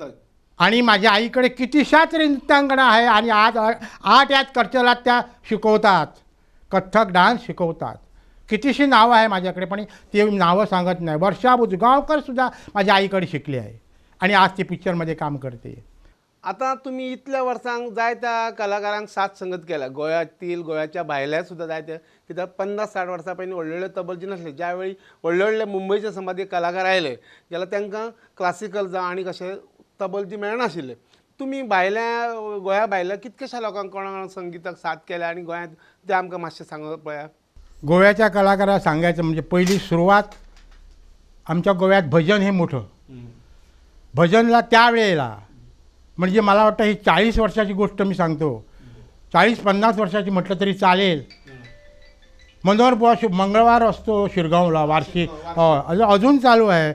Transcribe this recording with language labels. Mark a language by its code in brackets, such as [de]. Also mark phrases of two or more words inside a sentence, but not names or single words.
[mr] आणि माझ्या आईकडे कितीशा तरी नृत्यांगणा आहे आणि आज 8 यात कल्चरात त्या शिकवतात, कथ्थक डान्स शिकवतात. कितीशी नावं आहे माझ्याकडे, पण ते नावं सांगत नाही. वर्षा बुजगावकरसुद्धा माझ्या आईकडे शिकली आहे आणि आज ती पिक्चरमध्ये काम करते. [kok] आता तुम्ही इतल्या वर्सांक जाय त्या कलाकारांक साथ संगत केला, गोंयातील गोंयाच्या भायल्या सुद्धा जाय त्या कित्याक 50-60 वर्सां पयलीं व्हडले व्हडले तबलजी नासले. ज्या वेळी व्हडले व्हडले मुंबयचे समाधी कलाकार आयले जाल्यार तांकां क्लासिकल जावं आनी कशें तबलजी मेळनाशिल्ले. तुमी भायल्या गोंया भायल्या कितकेशा लोकांक कोणाक संगीताक साथ केल्या आनी गोंयांत ते आमकां मातशें सांगप पळया. [mr] गोव्याच्या कलाकाराला सांगायचं म्हणजे पहिली सुरुवात आमच्या गोव्यात भजन हे मोठं. भजनला त्यावेळेला म्हणजे मला वाटतं ही 40 वर्षाची गोष्ट मी सांगतो, 40-50 वर्षाची म्हटलं तरी चालेल. मनोहर बुवा मंगळवार असतो शिरगावला वार्षिक, अजून चालू आहे.